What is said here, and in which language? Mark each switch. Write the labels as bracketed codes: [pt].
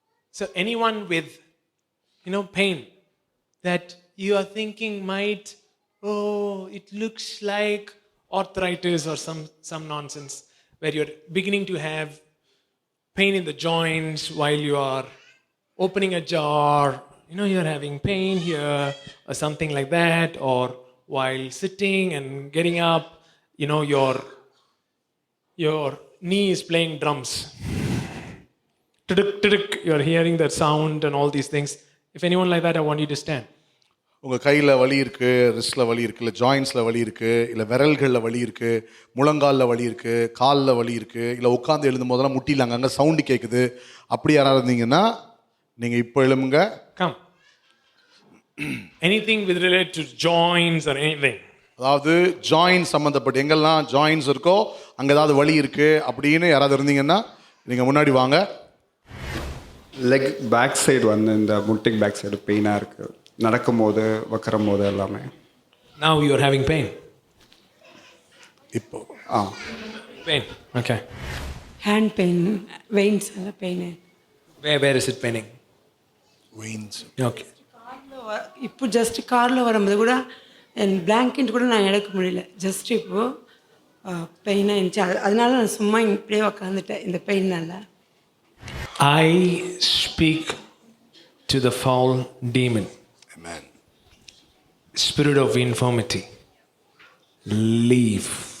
[en] So anyone with, pain that you are thinking might, it looks like arthritis or some nonsense, where you're beginning to have pain in the joints while you are opening a jar, you're having pain here or something like that, or while sitting and getting up, your knee is playing drums. You're hearing that sound and all these things. If anyone like that, I want you to stand. [ta] உங்கள் கையில் வலி இருக்குது, ரிஸ்டில் வலி இருக்குது, இல்லை ஜாயின்ஸில் வலி இருக்குது, இல்லை விரல்களில் வலி இருக்குது, முழங்காலில் வலி இருக்குது, காலில் வலி இருக்குது, இல்லை உட்காந்து எழுதும் போதெல்லாம் முட்டியில் அங்கங்கே சவுண்டு கேட்குது, அப்படி யாராவது இருந்தீங்கன்னா நீங்கள் இப்போ எழுமுங்க. [en] Come. Anything with related to joints or anything. [ta] அதாவது ஜாயின் சம்மந்தப்பட்ட எங்கெல்லாம் ஜாயின்ஸ் இருக்கோ அங்கே ஏதாவது வலி இருக்குது அப்படின்னு யாராவது இருந்தீங்கன்னா நீங்கள் முன்னாடி வாங்க. லெக் பேக் சைடு இந்த முட்டிக் பேக் சைடு பெயினாக இருக்குது, நடக்கும்போது வைக்கிறம் போது எல்லாமே. [en] Now you are having pain. [ta] இப்போ [en] Pain. Okay. Hand pain, veins pain. Where is it paining? Veins. Okay. [ta] இப்போ ஜஸ்ட் காரில் வரும்போது கூட என் பிளாங்கெட் கூட நான் எடுக்க முடியல. ஜஸ்ட் இப்போ பெயினாக இருந்துச்சு, அதனால நான் சும்மா இப்படியே உக்காந்துட்டேன் இந்த பெயின்னால. [en] I speak to the foul demon. Amen. Spirit of infirmity, leave.